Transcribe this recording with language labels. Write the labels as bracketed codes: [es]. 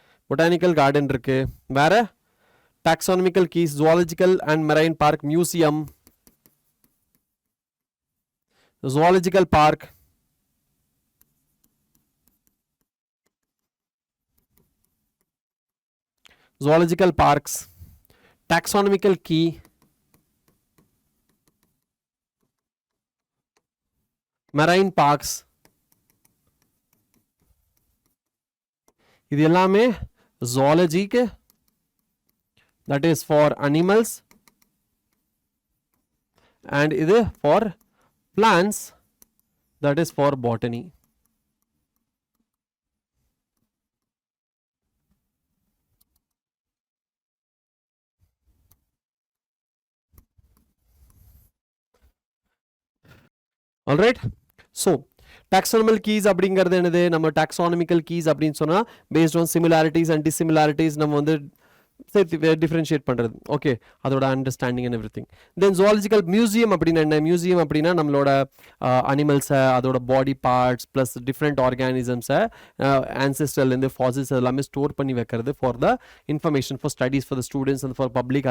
[en] Botanical garden இருக்கு. வேற taxonomical keys, zoological and marine park, museum, zoological park, zoological parks, taxonomical key, marine parks. இது எல்லாமே zoology के, that is for animals, and இது for plants, that is for botany. All right. So taxonomical keys [ta] அப்படிங்கிறது என்னது? நம்ம taxonomical keys அப்படின்னு சொன்னா based on similarities and dissimilarities நம்ம வந்து டிஃபரன்ஷியேட் பண்ணுறது. ஓகே, அதோட understanding and every thing. Then zoological museum அப்படின்னா என்ன? மியூசியம் அப்படின்னா நம்மளோட அனிமல்ஸை, அதோட body parts plus different ஆர்கானிசம்ஸை ஆன்செஸ்டர்லேருந்து fossils எல்லாமே ஸ்டோர் பண்ணி வைக்கிறது [en] For the information, for studies, for the students and for public.